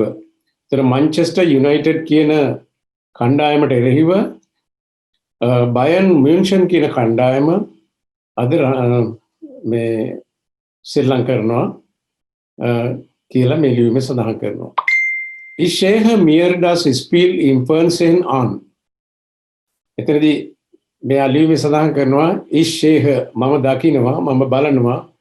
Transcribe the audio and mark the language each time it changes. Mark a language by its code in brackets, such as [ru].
[si] ඒතර මන්චෙස්ටර් යුනයිටඩ් කියන කණ්ඩායමට එරෙහිව බයන් මුන්ෂන් කියන කණ්ඩායම අද මේ සෙල්ලම් කරනවා කියලා මේ ලියුමේ සඳහන් කරනවා. [de] Ich sehe mir das Spiel im Fernsehen an. [si] එතනදී මේ ලියුමේ සඳහන් කරනවා [de] ich sehe [si] මම දකිනවා, මම බලනවා.